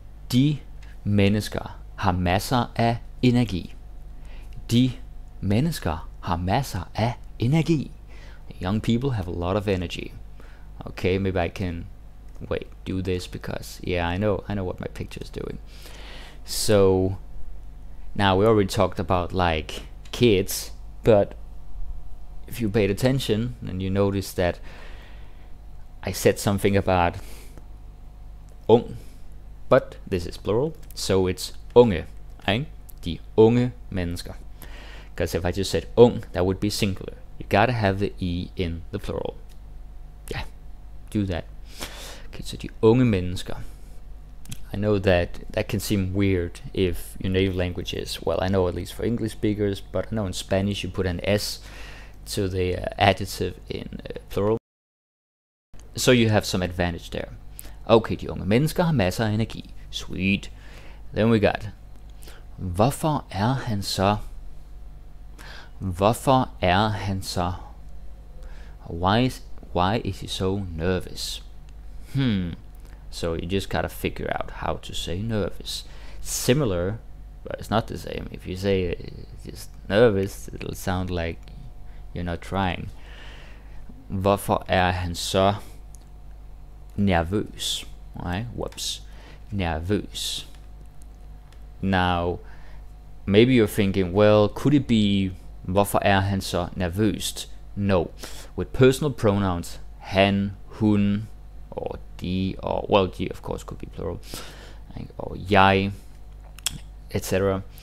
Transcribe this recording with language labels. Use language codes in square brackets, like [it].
[da] De mennesker har masser af energi. De mennesker har masser af energi. [en] Young people have a lot of energy. Okay, maybe I can do this because I know what my picture is doing. So now we already talked about like kids, but if you paid attention and you notice that I said something about ung, but this is plural, so it's unge, right? [da] De unge mennesker. [en] Because if I just said ung, that would be singular. You gotta have the E in the plural. Yeah, do that. Okay, so [da] de unge mennesker. [en] I know that can seem weird if your native language is, well, I know at least for English speakers, but I know in Spanish you put an S to the adjective in plural. So you have some advantage there. Okay, [da] de unge mennesker har masser af energi. [en] Sweet. Then we got, [da] hvorfor er han så? Hvorfor er han så? [en] Why is he so nervous? So you just gotta figure out how to say nervous. Similar, but it's not the same. If you say just nervous, it'll sound like you're not trying. [da] Hvorfor er han så nervøs? [en] Right? Whoops. Nervøs. Now, maybe you're thinking, well, could it be [da] hvorfor er han så nervøst? [en] No. With personal pronouns, han, hun, or de, or well, de of course could be plural, or jeg, etc.